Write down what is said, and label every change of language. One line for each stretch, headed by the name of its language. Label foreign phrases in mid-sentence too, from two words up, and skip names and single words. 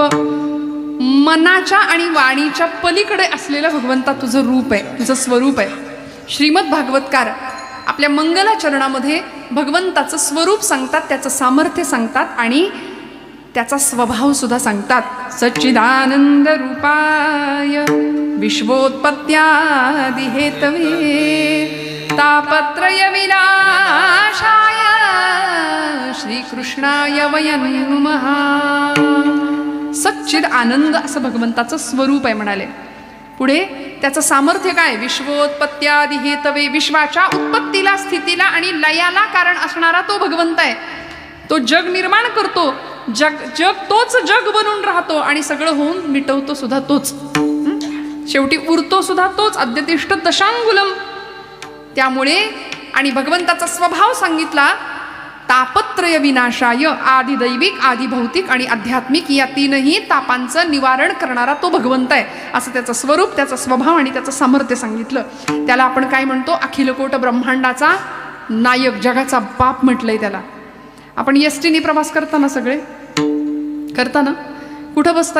Marathi: मनाच्या आणि वाणीच्या पलीकडे असलेलं भगवंता तुझं रूप आहे, तुझं स्वरूप आहे. श्रीमद भागवतकार आपल्या मंगलाचरणामध्ये भगवंताचं स्वरूप सांगतात, त्याचं सामर्थ्य सांगतात आणि त्याचा स्वभाव सुद्धा सांगतात.
Sanskrit: सच्चिदानंद रूपाय विश्वोत्पत्त्यादि हेतवे तापत्रय विनाशाय श्रीकृष्णाय वयं नमः.
Marathi: सच्चिद आनंद असं भगवंताचं स्वरूप आहे म्हणाले. पुढे त्याचं सामर्थ्य काय?
Sanskrit: विश्वोत्पत्त्यादि हेतवे,
Marathi: विश्वाच्या उत्पत्तीला, स्थितीला आणि लयाला कारण असणारा तो भगवंत आहे. तो जग निर्माण करतो, जग तोच जग बनून राहतो आणि सगळं होऊन मिटवतो सुद्धा तोच, शेवटी उरतो सुद्धा तोच.
Sanskrit: अद्यतिष्ठ दशांगुलम.
Marathi: त्यामुळे आणि भगवंताचा स्वभाव सांगितला.
Sanskrit: तापत्रय विनाशाय,
Marathi: आदि दैविक, आदि भौतिक आणि आध्यात्मिक या तीनही तापांचं निवारण करणारा तो भगवंत आहे, असं त्याचं स्वरूप, त्याचा स्वभाव आणि त्याचं सामर्थ्य सांगितलं. त्याला आपण काय म्हणतो? अखिलकोट ब्रह्मांडाचा नायक, जगाचा बाप म्हटलंय त्याला. आपण एसटीने प्रवास करताना सगळे करताना कुठं बसता?